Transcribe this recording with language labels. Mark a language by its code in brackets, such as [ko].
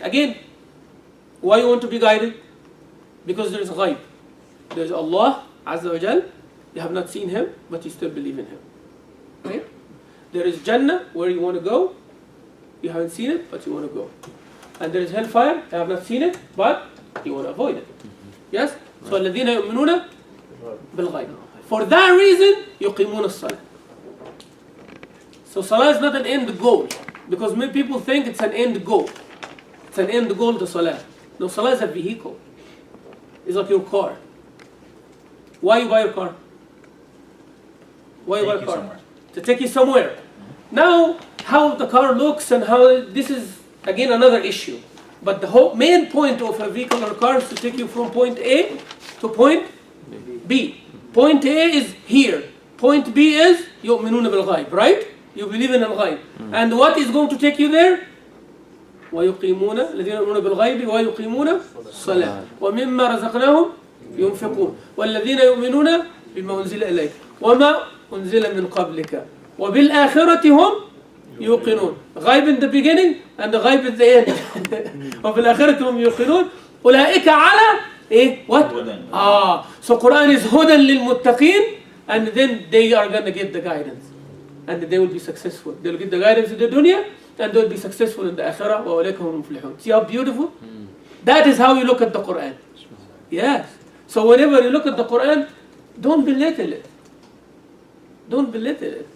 [en] Again, why you want to be guided? Because there is ghaib. There is Allah Azza wa Jal. You have not seen Him, but you still believe in Him. Right? There is Jannah, where you want to go. You haven't seen it, but you want to go. And there is hellfire. You have not seen it, but you want to avoid it. Yes? [ar] So الذين يؤمنون بالغيب. [en] For that reason, [ar] يقيمون الصلاة. [en] So salah is not an end goal, because many people think it's an end goal. It's an end goal to salah. No, salah is a vehicle. It's like your car. Why you buy your car? Why you buy a car? To take you somewhere. Now, how the car looks and how this is again another issue. But the whole main point of a vehicle or car is to take you from point A to point B. Point A is here. Point B is [ar] يؤمنون بالغيب, [en] right? You believe in al-ghaib. And what is going to take you there? [ar] ويقيمون الذين يؤمنون بالغيب ويقيمون الصلاة ومما رزقناهم ينفقون والذين يؤمنون بما أنزل إليك وما أنزل من قبلك وبالآخرة هم يوقنون. [en] غيب in the beginning and the غيب at the end. [ar] وبالآخرة هم يوقنون أولئك على إيه? [en] What? So Qur'an is [ar] هدى للمتقين, [en] and then they are going to get the guidance. And they will be successful. They will get the guidance in the dunya, and they will be successful in the akhirah. [ar] وَأُولَئِكَ هُمُ الْمُفْلِحُونَ. [en] See how beautiful? That is how you look at the Qur'an. Yes. So whenever you look at the Qur'an, don't belittle it. Don't belittle it.